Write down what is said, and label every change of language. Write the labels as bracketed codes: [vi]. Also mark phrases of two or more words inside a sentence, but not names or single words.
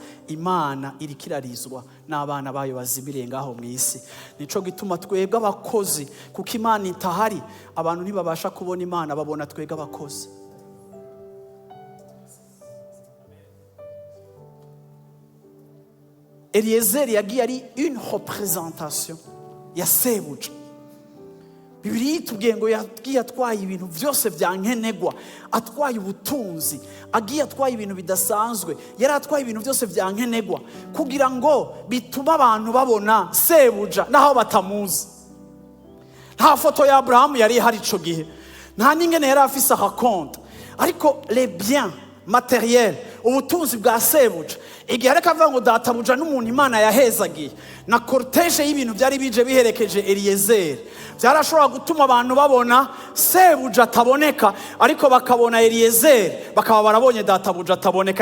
[rn] Imana iri kirarizwa n'abana bayo bazibiriye ngaho mu isi. Nico gituma twebwe abakozi, kuko Imana itahari, abantu ntibabasha kubona Imana, babona twebwe abakozi. Eliezer yagiye ari [fr] une représentation [rn] ya sebuja. Bibiliya itubwiye ngo yagiye atwaye ibintu byose byankenegwa, atwaye ubutunzi, agiye atwaye ibintu bidasanzwe, yari atwaye ibintu byose byankenegwa kugira ngo bituma abantu babona sebuja naho batamuzi. Nta foto ya Abrahamu yari ihari ico gihe, nta n'ingene yari afise raconte, ariko [fr] les biens matériels, [rn] ubutunzi bwa sebuja, igihe ariko avuga ngo databuja n'umuntu Imana yahezagiye, na cortege y'ibintu byari bije biherekeje Eliezer, byarashobora gutuma abantu babona sebuja ataboneka, ariko bakabona Eliezer, bakaba barabonye databuja ataboneka.